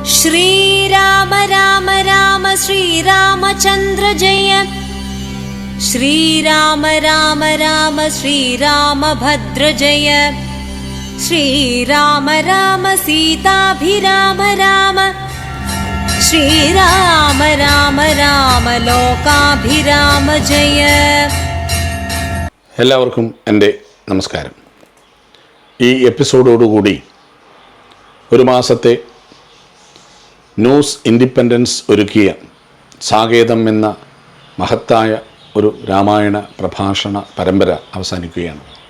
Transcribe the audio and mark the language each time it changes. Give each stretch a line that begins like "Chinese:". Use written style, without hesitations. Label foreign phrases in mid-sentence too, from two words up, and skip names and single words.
Sanskrit: श्रीराम राम राम श्रीरामचन्द्र जय। श्रीराम राम राम श्रीरामभद्र जय। श्रीराम राम सीताभिराम राम। श्रीराम राम राम ലോകാഭിരാമ ജയ.
Malayalam: എല്ലാവർക്കും എൻ്റെ നമസ്കാരം. ഈ എപ്പിസോഡോടുകൂടി ഒരു മാസത്തെ ന്യൂസ് ഇൻഡിപെൻഡൻസ് ഒരുക്കിയ സാകേതം എന്ന മഹത്തായ ഒരു രാമായണ പ്രഭാഷണ പരമ്പര അവസാനിക്കുകയാണ്.